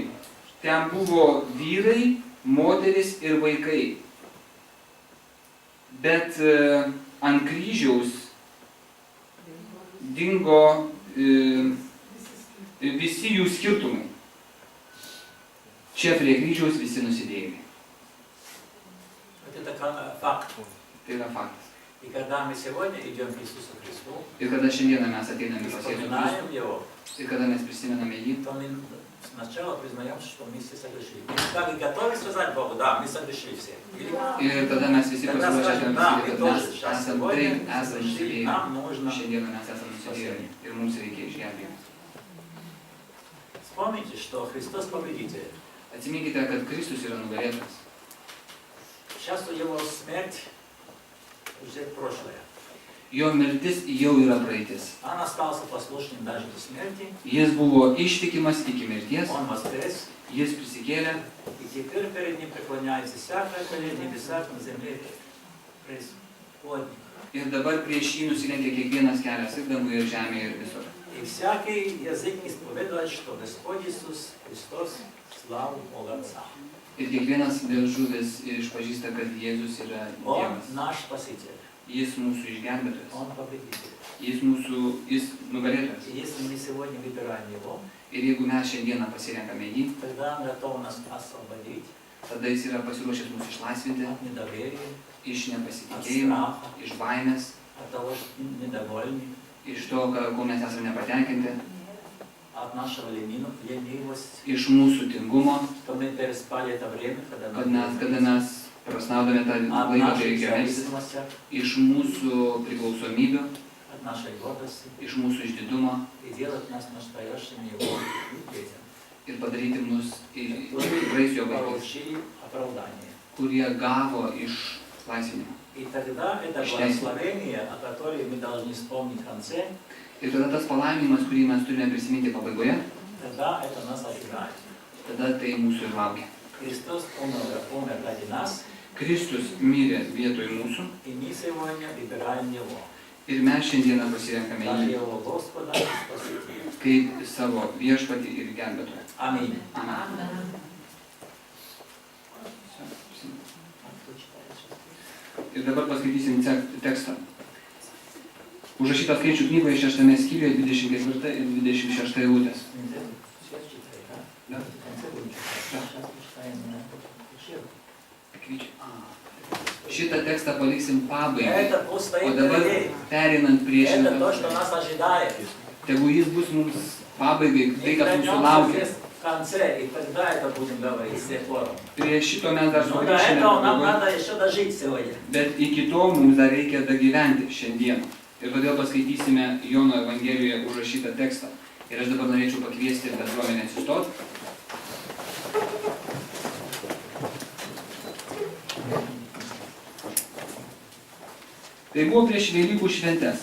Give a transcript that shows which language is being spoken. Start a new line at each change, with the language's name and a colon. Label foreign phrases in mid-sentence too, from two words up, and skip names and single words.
Lithuanian: Ten buvo vyrai, moteris ir vaikai. Bet ant kryžiaus dingo visi jų skirtumai. Čia prie kryžiaus visi nusidėjėliai.
Russian: Это факт.
Lithuanian: Tai yra faktas.
Russian: И когда мы сегодня идем к Иисусу Христу,
Lithuanian: Ir kada šiandieną mes ateiname pas Jėzų Kristų,
Russian: вспоминаем Его,
Lithuanian: ir kada mes prisimename jį,
Russian: то мы сначала признаем, что мы все согрешили. Мы так и готовы сказать Богу, да, мы согрешили все.
Lithuanian: ir tada mes visi
Russian: Тогда
Lithuanian: pasiruošę
Russian: скажем,
Lithuanian: pasakyti,
Russian: да, мы
Lithuanian: kad mes
Russian: тоже сейчас
Lithuanian: esame
Russian: сегодня
Lithuanian: taip, esame
Russian: согрешили,
Lithuanian: nusidėjėliai.
Russian: нам нужно...
Lithuanian: Šiandieną mes esame nusidėjėliai ir mums reikia išgelbėjimo.
Russian: Вспомните, что Христос победитель.
Lithuanian: Atsiminkite, kad Kristus yra nugalėtas.
Russian: Сейчас Его смерть уже прошлое.
Lithuanian: Jo mirtis jau yra praeitis.
Russian: Он остался послушным даже до смерти.
Lithuanian: Jis buvo ištikimas iki mirties,
Russian: Он воскрес.
Lithuanian: jis prisikėlė
Russian: И теперь перед Ним преклоняется всякое колено в небесах, на земле, преисподней.
Lithuanian: ir dabar prieš jį nusilenkia kiekvienas kelias ir danguje, ir žemėje, ir visur.
Russian: И всякий язык исповедует, что Господь Иисус Христос славу Бога Отца.
Lithuanian: Ir kiekvienas liežuvis išpažįsta, kad Jėzus yra
Russian: Он
Lithuanian: Dievas.
Russian: наш Спаситель.
Lithuanian: Jis mūsų išgelbėtojas.
Russian: Он победитель.
Lithuanian: Jis nugalėtojas.
Russian: И если мы сегодня выбираем Его,
Lithuanian: Ir jeigu mes šiandieną pasirenkame jį,
Russian: тогда Он готов нас освободить
Lithuanian: tada jis yra pasiruošęs mus išlaisvinti
Russian: от недоверия,
Lithuanian: iš
Russian: от
Lithuanian: nepasitikėjimo,
Russian: страха,
Lithuanian: iš baimės,
Russian: от того, что недовольны,
Lithuanian: iš to, ko mes esame nepatenkinti,
Russian: от нашего ленивости,
Lithuanian: iš mūsų tingumo,
Russian: что мы переспали это время,
Lithuanian: kad kada mes prasnaudome tą
Russian: от
Lithuanian: laiką, kai
Russian: наших
Lithuanian: reikia melstis,
Russian: зависимостей,
Lithuanian: iš mūsų priklausomybių,
Russian: от нашей гордости,
Lithuanian: iš mūsų išdidumo
Russian: и делать нас настоящими Его детьми,
Lithuanian: ir padaryti mus tikrais jo vaikais,
Russian: получили оправдание.
Lithuanian: kurie gavo išlaisvinimą.
Russian: И тогда это благословение, о котором мы должны вспомнить в конце,
Lithuanian: Ir tada tas palaiminimas, kurį mes turime prisiminti pabaigoje,
Russian: тогда это нас ожидает.
Lithuanian: tada tai mūsų ir laukia.
Russian: Христос умер ради нас,
Lithuanian: Kristus mirė vietoj mūsų
Russian: и мы сегодня выбираем Его,
Lithuanian: ir mes šiandieną pasirenkame
Russian: как
Lithuanian: jį
Russian: Его Господа и Спасителя.
Lithuanian: kaip savo viešpatį ir gelbėtoją.
Russian: Аминь.
Lithuanian: Amen. Ir dabar paskaitysim tekstą. Užrašytą skaičių knygoje 6 skyriuje 24 ir 26 eilutės. Šitą tekstą paliksim pabaigai,
Russian: Это
Lithuanian: o
Russian: постоит
Lithuanian: dabar
Russian: впереди.
Lithuanian: perinant prie
Russian: Это
Lithuanian: šito,
Russian: то, что нас ожидает.
Lithuanian: tegu jis bus mums pabaigai, tai
Russian: Мы
Lithuanian: kas mūsų
Russian: вернемся
Lithuanian: laukia.
Russian: здесь в конце, и тогда это будем говорить с тех пор.
Lithuanian: Prie šito mes dar
Russian: Но до
Lithuanian: sugrįšime,
Russian: этого нам
Lithuanian: pabaigoje,
Russian: надо еще дожить сегодня.
Lithuanian: bet iki to mums dar reikia dagyventi šiandieną. Ir todėl paskaitysime Jono Evangelijoje užrašytą tekstą. Ir aš dabar norėčiau pakviesti bendruomenę atsistoti. Tai buvo prieš Velykų šventes.